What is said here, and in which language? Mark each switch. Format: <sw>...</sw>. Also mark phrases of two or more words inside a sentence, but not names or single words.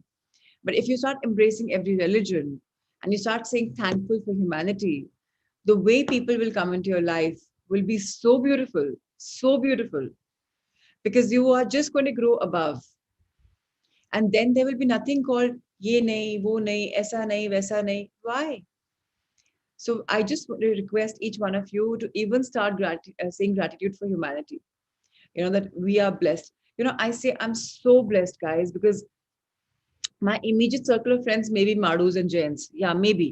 <en>But if you start embracing every religion and you start saying thankful for humanity, the way people will come into your life will be so beautiful, because you are just going to grow above. And then there will be nothing called</en> <hi>ये नहीं, वो नहीं, ऐसा नहीं, वैसा नहीं.</hi> <en>Why? So I just want to request each one of you to even start saying gratitude for humanity. That we are blessed. I say I'm so blessed, guys, because my immediate circle of friends may be Madhus and Jains. Yeah, maybe.</en>